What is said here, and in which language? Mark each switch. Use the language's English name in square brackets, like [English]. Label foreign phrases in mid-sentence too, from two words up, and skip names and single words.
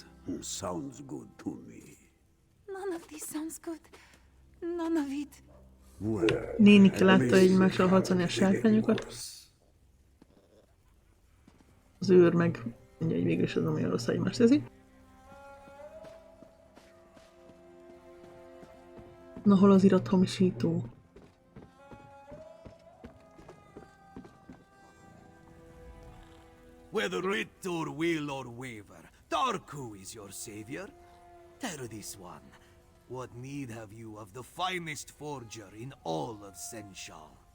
[English] Sounds good to me. None of this sounds good. None of it. Well, [Hungarian] Nénike látta egymással harcolni a sárkányokat. Az őr meg... Mindjárt végül is az, ami a rossz egymást teszi. Na, hol az irathamisító? [English] Whether writ or will or waver, Darku is your savior. Tell this one, what need have you of the finest forger in all of Senshal?